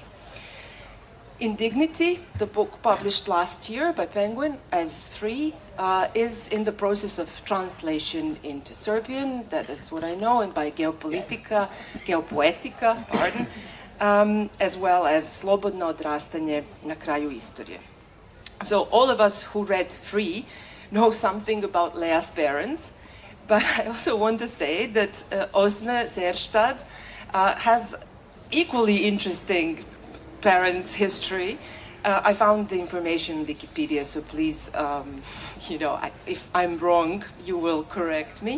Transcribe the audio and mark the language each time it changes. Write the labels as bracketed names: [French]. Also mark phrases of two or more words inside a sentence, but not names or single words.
[English] Indignity, the book published last year by Penguin as Free, is in the process of translation into Serbian, that is what I know, and by Geopoetika, as well as Slobodno odrastanje na kraju istorije. So all of us who read Free know something about Lea's parents, but I also want to say that Åsne Seierstad has equally interesting parents' history. I found the information in Wikipedia, so please, if I'm wrong, you will correct me.